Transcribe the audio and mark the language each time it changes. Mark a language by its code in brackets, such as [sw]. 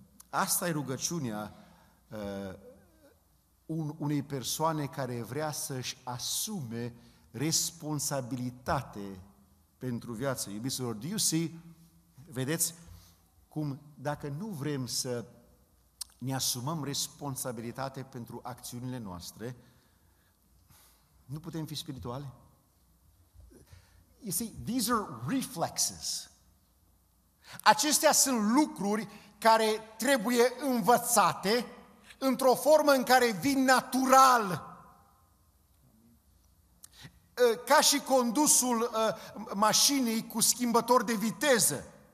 [ro] Asta e rugăciunea unei persoane care vrea să-și asume responsabilitate pentru viață. Iubiților, [en] do you see? [ro] Vedeți cum dacă nu vrem să ne asumăm responsabilitate pentru acțiunile noastre, nu putem fi spirituali. [en] You see, these are reflexes. [ro] Acestea sunt lucruri care trebuie învățate într-o formă în care vin natural. Ca și condusul mașinii cu schimbător de viteză.